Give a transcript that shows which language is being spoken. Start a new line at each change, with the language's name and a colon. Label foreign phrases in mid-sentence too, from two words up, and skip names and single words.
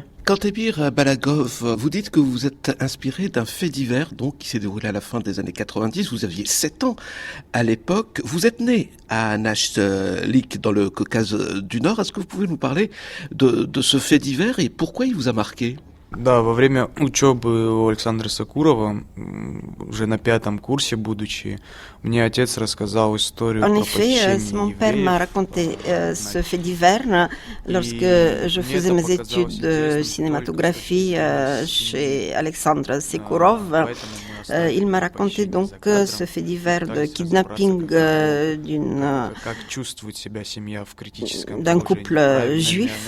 French: Kantemir Balagov, vous dites que vous êtes inspiré d'un fait divers donc, qui s'est déroulé à la fin des années 90. Vous aviez 7 ans à l'époque. Vous êtes né à Nashlik, dans le Caucase du Nord. Est-ce que vous pouvez nous parler de ce fait divers et pourquoi il vous a marqué?
Russian: Да, во время учебы у Александра Сокурова, уже на 5-м курсе будучи, мне отец рассказал историю
French: En
Russian: про
French: effet,
Russian: похищение
French: mon père m'a raconté ce fait divers lorsque je faisais mes études de cinématographie chez Alexandre Sekourov. Il m'a raconté donc ce fait divers de kidnapping d'un couple juif.